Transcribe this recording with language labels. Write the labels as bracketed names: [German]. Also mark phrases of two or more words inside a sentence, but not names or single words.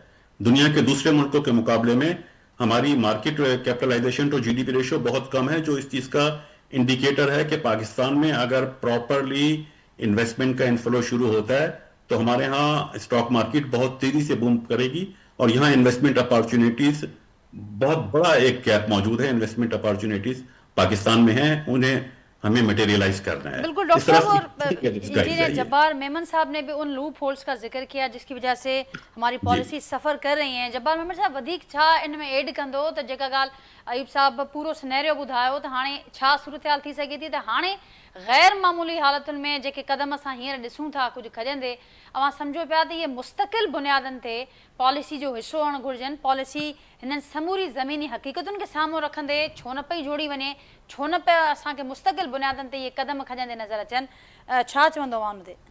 [Urdu] دنیا کے دوسرے ملکوں کے مقابلے میں ہماری [English] market capitalization to GDP ratio [Urdu] بہت کم ہے، جو اس چیز کا انڈیکیٹر ہے کہ پاکستان میں اگر [English] properly investment [Urdu] کا انفلو شروع ہوتا ہے تو ہمارے ہاں [English] stock market [Urdu] بہت تیزی سے بوم کرے گی، اور یہاں [English] investment opportunities [Urdu] بہت بڑا ایک گیپ موجود ہے. [English] investment opportunities [Urdu] پاکستان میں ہیں، انہیں ہمیں مٹیریلائز کرنا ہے. بالکل ڈاکٹر صاحب، اور انجینئر جبار میمن صاحب نے بھی ان [English] loop holes [Urdu] کا ذکر کیا جس کی وجہ سے ہماری پالیسی سفر کر رہی ہیں. [Sindhi] جبار میمن صاحب وڌیک چھا ان میں ایڈ کندو تو जेका ॻाल्हि अयूब साहब पूरो सिनेरियो ॿुधायो त हाणे छा सूरत-हाल थी सघे थी त हाणे गैर मामूली हालतुनि में जेके क़दम असां हींअर ॾिसूं था कुझु खजंदे, अवां सम्झो पिया त इहे मुस्तक़िल बुनियादनि ते पॉलिसी जो हिसो हुअणु घुरिजनि. पॉलिसी हिननि समूरी ज़मीनी हक़ीक़तुनि खे साम्हूं रखंदे छो न पई जोड़ी वञे, छो न पिया असांखे मुस्तक़िल बुनियादनि ते इहे क़दम खजंदे नज़र अचनि, छा चवंदो अवां हुन ते?